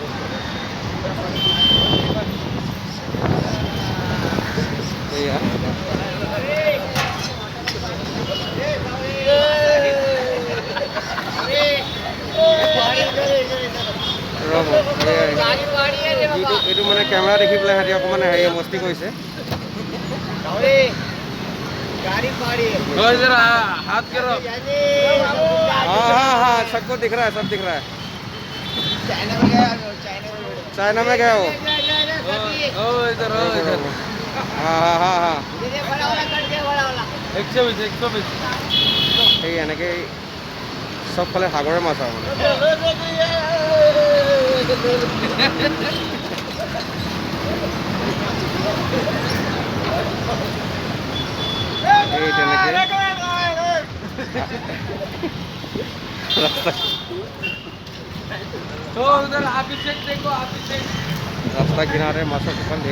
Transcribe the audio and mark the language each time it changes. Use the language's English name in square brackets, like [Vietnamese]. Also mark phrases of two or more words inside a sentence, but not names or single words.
[Assamese] এয়া এইটো মানে কেমেৰা দেখি পেলাই সিহঁতি অকণমান হেৰি মস্তি কৰিছে। [Hindi] हाथ करो। हाँ सबको दिख रहा है, सब दिख रहा है। चाइना में गया हो? इधर हाँ [Assamese] 120 এই এনেকৈ চবফালে সাগৰৰ মাছ আৰু মানে। এই তেনেকৈ ৰাস্তা কিনাৰে মাছৰ দোকান ধেৰ।